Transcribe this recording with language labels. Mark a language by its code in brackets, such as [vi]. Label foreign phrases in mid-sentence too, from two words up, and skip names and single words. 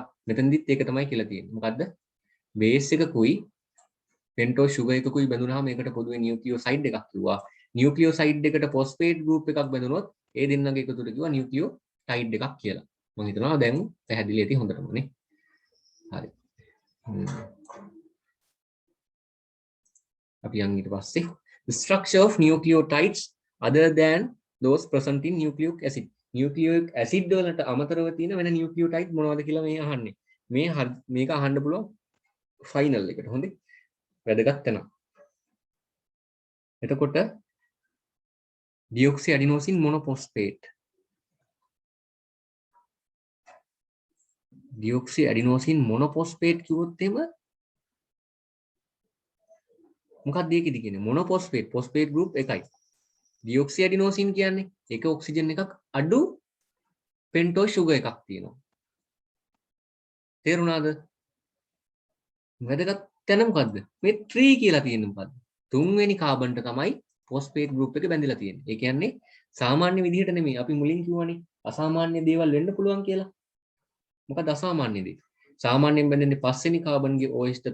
[si] මෙතනදිත් ඒක තමයි කියලා තියෙන්නේ. මොකද්ද? බේස් එකකුයි [en] pentose sugar [si] එකකුයි බැඳුනහම මේකට පොදුවේ නියුක්ලියෝසයිඩ් එකක් කිව්වා. නියුක්ලියෝසයිඩ් එකට [en] phosphate group [si] එකක් බැඳුනොත් ඒ දෙන්නගේ එකතුවට කිව්වා නියුක්ලියෝටයිඩ් එකක් කියලා. මම හිතනවා දැන් පැහැදිලි ඇති හොඳටම නේ. හරි. අපි යන් ඊට පස්සේ [en] the structure of nucleotides other than those present in nucleic acid. nucleic acid [si] වලට අමතරව තියෙන වෙන nucleotide මොනවද කියලා මේ අහන්නේ. මේක අහන්න පුළුවන් ෆයිනල් එකට. හොඳේ. වැදගත් වෙනවා. එතකොට [en] deoxyadenosine monophosphate deoxyadenosine monophosphate [si] කිව්වොත් එහෙම මොකක්ද ඒකෙදි කියන්නේ [en] monophosphate phosphate group [si] එකයි deoxyadenosine කියන්නේ එක ඔක්සිජන් එකක් අඩු [en] pentose sugar [si] එකක් තියෙනවා තේරුණාද වැදගත් තැන මොකද්ද මේ 3 කියලා තියෙන්නේ මොකද්ද තුන්වෙනි කාබන්ට තමයි [en] phosphate group [si] එක බැඳිලා තියෙන්නේ ඒ කියන්නේ සාමාන්‍ය විදිහට නෙමෙයි අපි මුලින් කිව්වනේ අසාමාන්‍ය දේවල් වෙන්න පුළුවන් කියලා මොකද අසාමාන්‍ය දේ සාමාන්‍යයෙන් බැඳෙන්නේ පස්වෙනි කාබන්ගේ OH ට